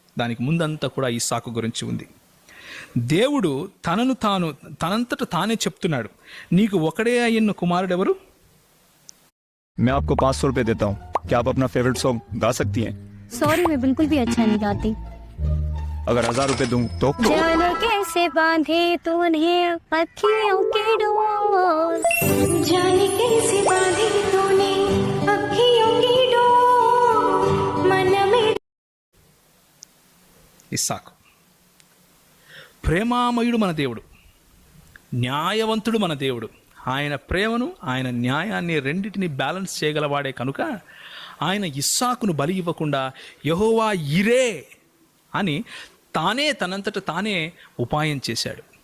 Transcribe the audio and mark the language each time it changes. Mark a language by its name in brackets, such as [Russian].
[Telugu] దానికి ముందంతా కూడా ఇస్సాకు గురించి ఉంది. దేవుడు తనంతట తానే చెప్తున్నాడు, నీకు ఒకడే అయ్యున్న కుమారుడు ఎవరు? [Hindi] मैं आपको 500 रुपए देता हूँ, क्या आप अपना फेवरेट सॉन्ग गा सकती हैं? सॉरी, मैं बिल्कुल भी अच्छा नहीं गाती। अगर 1000 रुपए दूं तो? जाने कैसे बांधे तूने अखियों के डोर, जाने कैसे बांधे तूने अखियों की डोर, मन में। [Telugu] ఇస్సాకు ప్రేమామయుడు మన దేవుడు, న్యాయవంతుడు మన దేవుడు. ఆయన ప్రేమను ఆయన న్యాయాన్ని రెండింటిని బ్యాలెన్స్ చేయగలవాడే కనుక ఆయన ఇస్సాకును బలి ఇవ్వకుండా యెహోవా ఇరే అని తనంతట తానే ఉపాయం చేశాడు.